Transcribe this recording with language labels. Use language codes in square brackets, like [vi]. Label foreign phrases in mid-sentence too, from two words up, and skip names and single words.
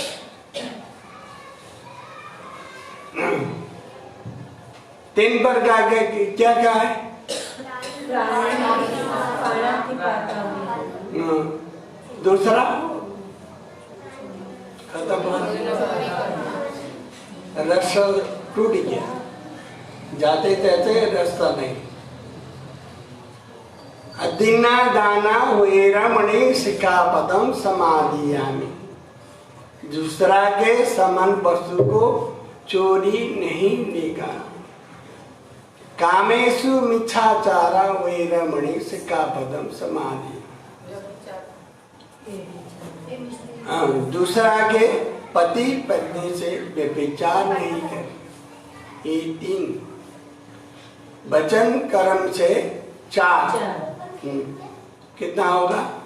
[hi] 3 प्रकार के क्या क्या है? दूसरा खत्म, रास्ता टूट गया, जाते जाते रास्ता नहीं। [pi] अदिना दाना वेरमणि सिक्खापदम समादियामि, [hi] दूसरा के समान वस्तु को चोरी नहीं लेगा। [pi] कामेषु मिच्छाचारा वेरमणि सिक्खापदम समाधि, [hi] दूसरा के पति पत्नी से व्यभिचार नहीं करे। ये 3 वचन कर्म से 4, कितना होगा?